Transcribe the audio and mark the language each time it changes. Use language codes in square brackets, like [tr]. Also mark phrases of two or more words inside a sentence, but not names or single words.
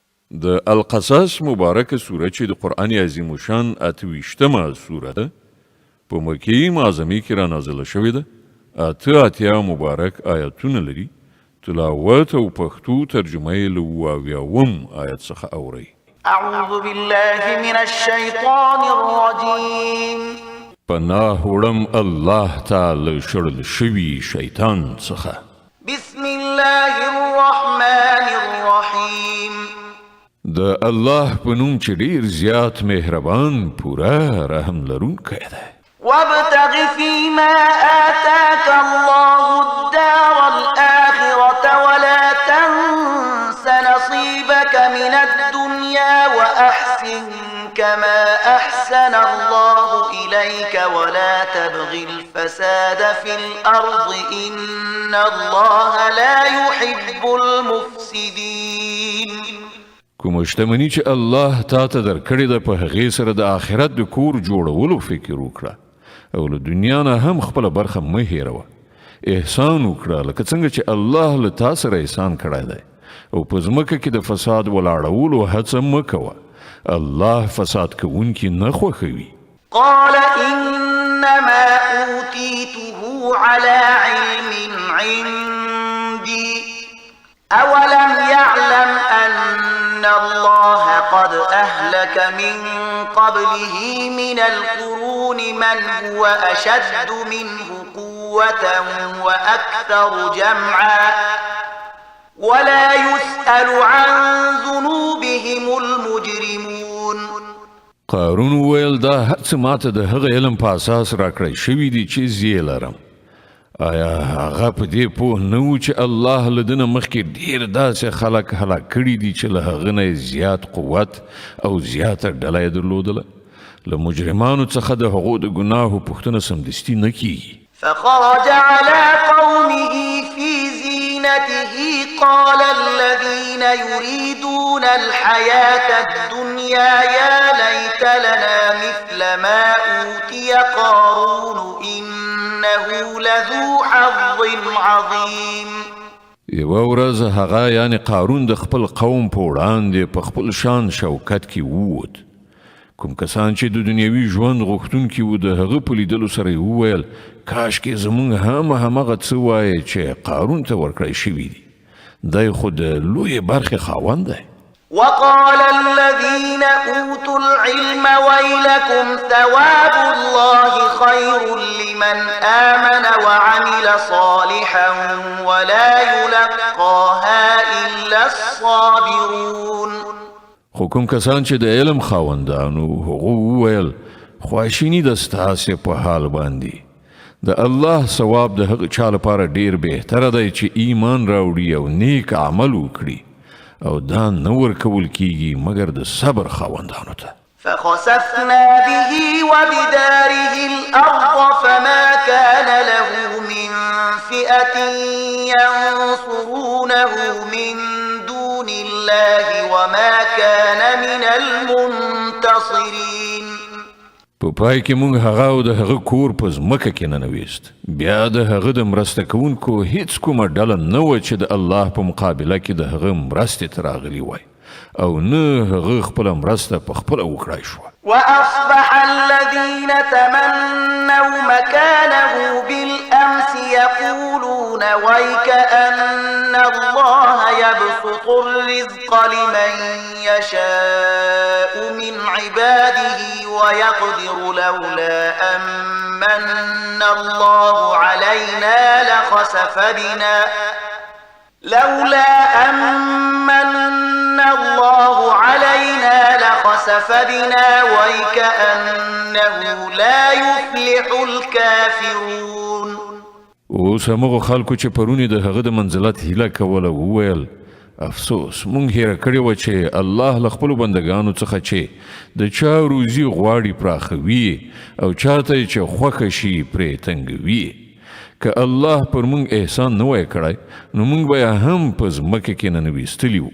[ps] د القصص مبارکه سوره چې د قرآن عظیم شان 28مه سوره ده په مکې معظمې کې را نازله شوې ده. 88 مبارک آیاتونه لري. تلاوت او پښتو ترجمه یې له 78 آیت څخه اورئ. [ar] اعوذ بالله من الشیطان الرجیم. [ps] پناه وړم الله تعالی شړل شوي شیطان څخه. [ar] بسم الله الرحمن الرحیم. [ps] د الله په نوم چې ډیر زیات مهربان پوره رحم لرونکی دی. [ar] وابتغ فيما آتاك الله الدار الآخرة ولا تنس نصيبك من الدنيا وأحسن كما أحسن الله إليك ولا تبغ الفساد في الأرض إن الله لا يحب المفسدين. [ps] کوم شتمنی چې الله تا ته درکړې ده په هغې سره د آخرت د کور جوړولو فکر وکړه او له دنیا نه هم خپله برخه مه هېروه. احسان وکړه لکه څنګه چې الله له تا سره احسان کړی دی او په ځمکه کې د فساد ولاړولو هڅه مه کوه. الله فساد کوونکي نه خوښوي. [ar] قال إنما أوتيته على علم عندي أولم يعلم أن الله قد أهلك من قبله من القرون من هو أشد منه قوة وأكثر جمعا ولا يسأل عن ذنوبهم المجرمون. [ps] قارون ویل دا هر څه ماته د هغه علم په اساس راکړی شوي دي چې زه یې لرم. آیا هغه په دې پوه نه و چې الله له ده نه مخکې ډېر داسې خلک هلاک کړي دي چې له هغه نه زیات قوت او زیاته ډله یې درلودله؟ له مجرمانو څخه د هغو د ګناهو پوښتنه سمدستي نه کیږي. [ar] فخرج على قومه في زينته قال الذين يريدون الحياة الدنيا يا ليت لنا مثل ما أوتي قارون إنه لذو حظ عظيم. [ps] یوه ورځ هغه یعنی قارون د خپل قوم په وړاندې په خپل شان شوکت کې ووت. کوم کسان چې د دنیوي ژوند غوښتونکي وو د هغه په لیدلو سره یې وویل کاشکې زموږ هم همغه څه وایې چې قارون ته ورکړی شوي دي. دی خو د لویې برخې خاوند دی. [ar] وقال الذين أوتوا العلم ويلكم ثواب الله خير لمن آمن وعمل صالحا ولا يلقاها إلا الصابرون. [ps] خو کوم کسان چې د علم خاوندانو هغو وویل خواشیني ده ستاسې په حال باندې. د الله ثواب د هغه چا لپاره ډیر بهتره دی چې ایمان راوړي او نیک عمل وکړي او دا نه ورکول کیږي مګر د صبر خاوندانو ته. [ar] فخسفنا به وبداره الأرض فما كان له من فئة ينصرونه من دون الله وما كان من المنتصرين. [ps] په پای کې موږ هغه او د هغه کور په ځمکه کې ننویست. بیا د هغه د مرسته کوونکو هیڅ کومه ډله نه وه چې د الله په مقابله کې د هغه مرستې ته راغلي وای او نه هغه خپله مرسته په خپله وکړای شوه. [ar] وأصبح الذين تمنوا مكانه بالأمس يقولون ويكأن الله يبسط الرزق لمن يشاء من عباده ويقدر لولا أمن الله علينا لخسف بنا ويكأنه لا يفلح الكافرون. [ps] اوس همغه خلکو چې پرونی د هغه د منزلت هیله کوله وویل افسوس مونږ هیره کړې وه چې الله له خپلو بندګانو څخه چې د چا روزي غواړي پراخوي او چاته چې خوښه شي پرې تنګوي. که الله پر مونږ احسان نه وای کړی نو مونږ به یې هم په ځمکه کې ننویستلي وو.